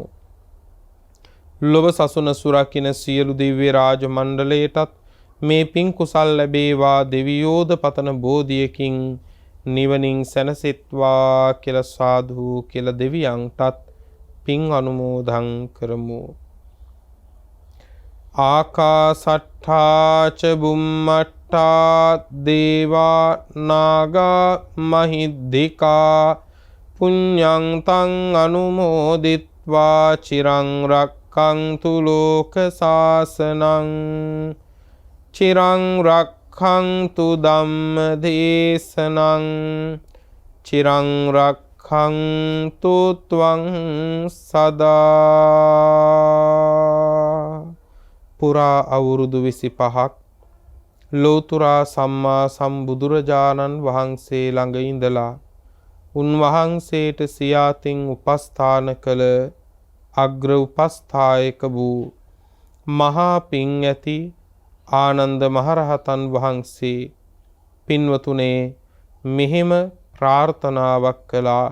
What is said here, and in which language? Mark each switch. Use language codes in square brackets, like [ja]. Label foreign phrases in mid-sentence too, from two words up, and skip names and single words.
[si] ලොව සසුන සුරකින්න සියලු දිව්‍ය රාජ මණ්ඩලයටත් මේ පින් කුසල් ලැබේවා. දෙවියෝද පතන බෝධියකින් නිවනින් සැනසෙත්වා කියලා සාදු කියලා දෙවියන්ටත් පින් අනුමෝදන් කරමු. [pi] ආකාසට්ඨා ච බුම්මට්ඨා සත්තා දේවා නාගා මහිද්దికා පුඤ්ඤං තං අනුමෝදිත්වා චිරං රක්ඛන්තු ලෝක සාසනං චිරං රක්ඛන්තු ධම්ම දේශනං චිරං රක්ඛන්තු ත්වං සදා. [si] පුරා අවුරුදු 25ක් ලෝතුරා සම්මා සම්බුදුරජාණන් වහන්සේ ළඟ ඉඳලා උන්වහන්සේට සියාතින් උපස්ථාන කළ අග්‍ර උපස්ථායක වූ මහා පිං ඇති ආනන්ද මහරහතන් වහන්සේ පින්වතුනේ මෙහෙම ප්‍රාර්ථනාවක් කළා.